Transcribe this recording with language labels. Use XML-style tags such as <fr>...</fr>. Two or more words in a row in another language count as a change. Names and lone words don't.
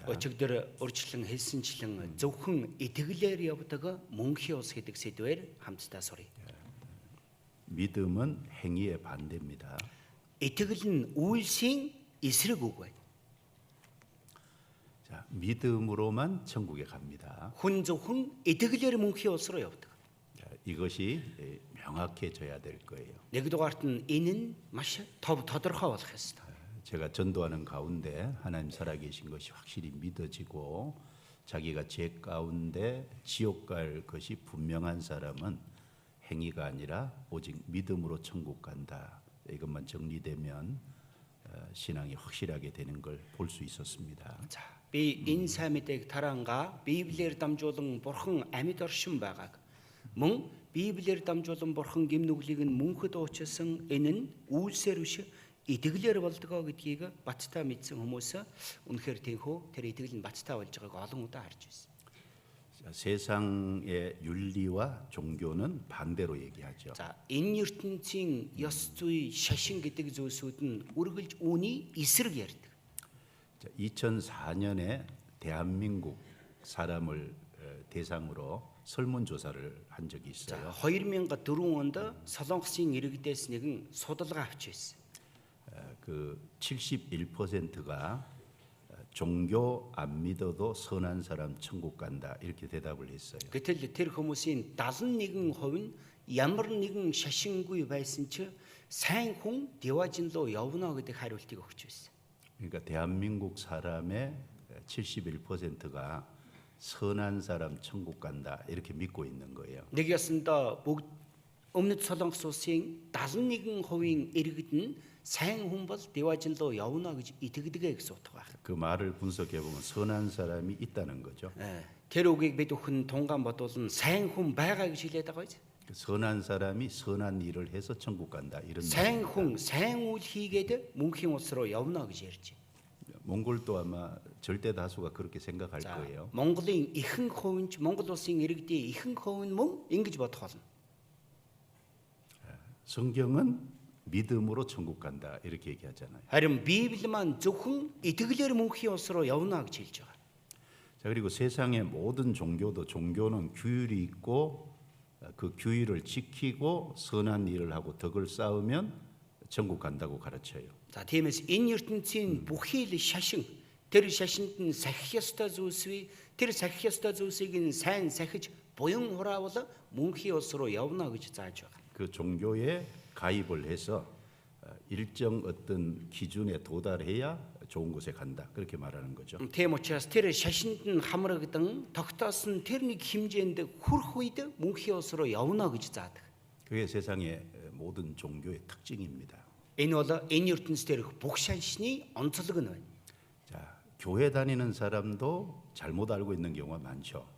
<mn>Өчигдөр урьдчилан хэлсэнчлэн зөвхөн итгэлээр явдаг мөнхийн ус гэдэг сэдвээр хамтдаа сурья.</mn> <ko>믿음은 행위의 반대입니다.</ko> <mn>Итгэл нь үйлсийн эсрэг үг байна.</mn> <ko>자, 믿음으로만 천국에 갑니다.</ko> <mn>Хүн зөвхөн итгэлээр мөнхийн ус руу явдаг.</mn> <ko>자, 이것이 명확해져야 될 거예요.</ko> <mn>Нэгдүгээрт нь энэ нь маш тодорхой болох ёстой.</mn> <ko>제가 전도하는 가운데 하나님 살아계신 것이 확실히 믿어지고 자기가 죄 가운데 지옥 갈 것이 분명한 사람은 행위가 아니라 오직 믿음으로 천국 간다. 이것만 정리되면 신앙이 확실하게 되는 걸 볼 수 있었습니다.</ko> <mn>За, би энэ сайн мэдээг тараанга Библиэр дамжуулан Бурхан амьд оршин байгааг мөн Библиэр дамжуулан Бурхан гимнүглийг нь мөнхөд уучилсан энэ нь үйлсээр биш итгэлээр болдгоо гэдгийг баттай мэдсэн хүмүүс үнэхээр тийхүү тэр итгэл нь баттай болж байгааг олон удаа харж байсан.</mn> <ko>자, 세상의 윤리와 종교는 반대로 얘기하죠.</ko> <mn>За, энэ ертөнцийн ёс зүй, шашин гэдэг зүйлсүүд нь үргэлж үүний эсрэг ярьдаг.</mn> <ko>자, 2004년에 대한민국 사람을 대상으로 설문조사를 한 적이</ko> <mn>За,</mn> <ko>있어요.</ko> <mn>2004 онд Солонгосын иргэдээс нэгэн судалгаа авч байсан.</mn> <ko>그 71%가 종교 안 믿어도 선한 사람 천국 간다 이렇게 대답을 했어요.</ko> <mn>Гэтэл тэр хүмүүсийн 71% нь ямар нэгэн шашингүй байсан ч сайн хүн деважин руу явна гэдэг хариултыг өгч байсан.</mn> <ko>그러니까 대한민국 사람의 71%가 선한 사람 천국 간다 이렇게 믿고 있는 거예요.</ko> <mn>Нэг ясандаа бүгд өмнөд Солонгос улсын 71%-ийн иргэд нь сайн хүн бол деважин руу явна гэж итгэдэг гэсэн утга байна.</mn> <ko>그 말을 분석해 보면 선한 사람이 있다는 거죠.</ko> <mn>Тэр үгийг бид өхөн тунгаан бодвол сайн хүн байгаа гэж хэлээд байгаа биз?</mn> <ko>그 선한 사람이 선한 일을 해서 천국 간다 이런</ko> <mn>Сайн</mn> <ko>말입니다.</ko> <mn>хүн сайн үйл хийгээд мөнхийн улс руу явна гэж ярьж байна.</mn> <ko>몽골도 아마 절대 다수가 그렇게 생각할</ko> <mn>За,</mn> <ko>거예요.</ko> <mn>Монголын ихэнх хувь нь Монгол улсын иргэдийн ихэнх хувь нь мөн ингэж бодох болно.</mn> <ko>성경은 믿음으로 천국 간다 이렇게 얘기하잖아요.</ko> <mn>Харин Библи маань зөвхөн итгэлээр мөнхийн улс руу явна гэж хэлж байгаа.</mn> <ko>자, 그리고 세상의 모든 종교도 종교는 규율이 있고 그 규율을 지키고 선한 일을 하고 덕을 쌓으면 천국 간다고 가르쳐요.</ko> <mn>За, тиймээс энэ ертөнцийн бүхий л шашин тэр шашинд нь сахих ёстой зүйлсвэ тэр сахих ёстой зүйлсийг нь сайн сахиж буян хураавал мөнхийн улс руу явна гэж зааж байгаа.</mn> <ko>그 종교에 가입을 해서 일정 어떤 기준에 도달해야 좋은 곳에 간다 그렇게 말하는 거죠.</ko> <mn>Тийм учраас тэр шашинд нь хамрагдан тогтоосон тэр нэг хэмжээнд хүрэх үед мөнхийн улс руу явна гэж заадаг.</mn> <ko>그게 세상의 모든 종교의 특징입니다.</ko> <mn>Энэ бол энэ ертөнцийн дээрх бүх шашны онцлог нь байна.</mn> <ko>자, 교회 다니는 사람도 잘못 알고 있는 경우가 많죠.</ko>